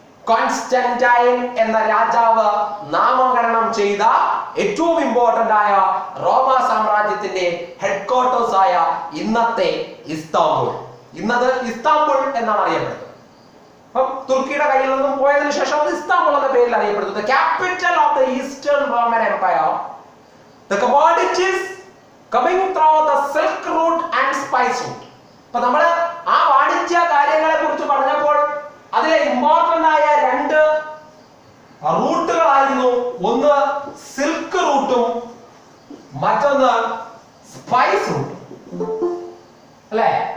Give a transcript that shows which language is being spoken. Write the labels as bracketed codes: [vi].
[ml] Constantine എന്ന രാജാവ് നാമകരണം ചെയ്ത ഏറ്റവും ഇമ്പോർട്ടന്റ് ആയ റോമ സാമ്രാജ്യത്തിന്റെ ഹെഡ്ക്വാർട്ടേഴ്സ് ആയ ഇന്നത്തെ ഇസ്താംബുൾ. ഇന്നത് ഇസ്താംബുൾ എന്നാണ് അറിയപ്പെടുന്നത്. തുർക്കിയുടെ കയ്യിൽ നിന്നും പോയതിനു ശേഷം അത് ഇസ്താംബുൾ എന്ന പേരിൽ അറിയപ്പെടുന്നത്. [en] Capital of the eastern Roman empire. The commodities coming through the Silk Route and Spice Route. [ml] അപ്പൊ നമ്മൾ ആ വാണിജ്യ കാര്യങ്ങളെ കുറിച്ച് പറഞ്ഞപ്പോൾ അതിലെ ഇമ്പോർട്ടന്റ് ആയ രണ്ട് റൂട്ടുകളായിരുന്നു. ഒന്ന് സിൽക്ക് റൂട്ടും മറ്റൊന്ന് സ്പൈസ് റൂട്ടും, അല്ലെ?